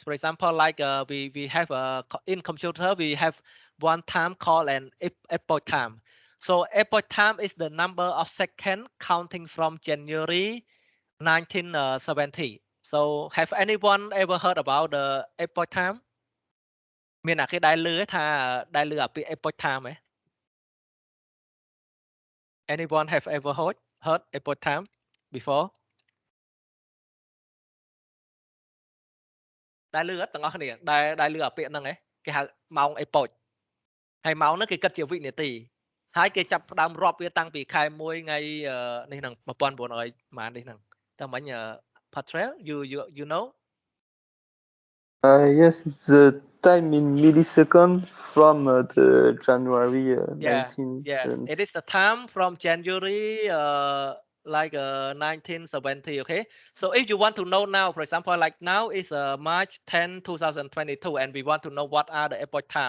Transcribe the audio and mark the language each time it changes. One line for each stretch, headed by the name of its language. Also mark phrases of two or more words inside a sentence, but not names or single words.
English: For example, like we have in computer, we have one time called an epoch time. So epoch time is the number of seconds counting from January 1970. So have anyone ever heard about the epoch time?
Khmer: មានអាគេដែលលឺថាដែលលឺអាពាក្យ
English: epoch time
Khmer: ហ៎
English: Anyone have ever heard epoch time before?
Khmer: ដែលលឺអត់ទាំងអស់គ្នាដែលលឺអាពាក្យហ្នឹងហ៎គេហៅម៉ោង epoch ហើយម៉ោងហ្នឹងគេគិតជាវិនាទីហើយគេចាប់ផ្ដើមរាប់វាតាំងពីខែ1ថ្ងៃនេះហ្នឹង1900ប៉ុន្មាននេះហ្នឹងតែមិញ Patrel
English: you know? Yes, it's the time in milliseconds from the January 1970. Yes, it is the time from January like 1970. Okay, so if you want to know now, for example, like now is March 10 2022, and we want to know what are the epoch time.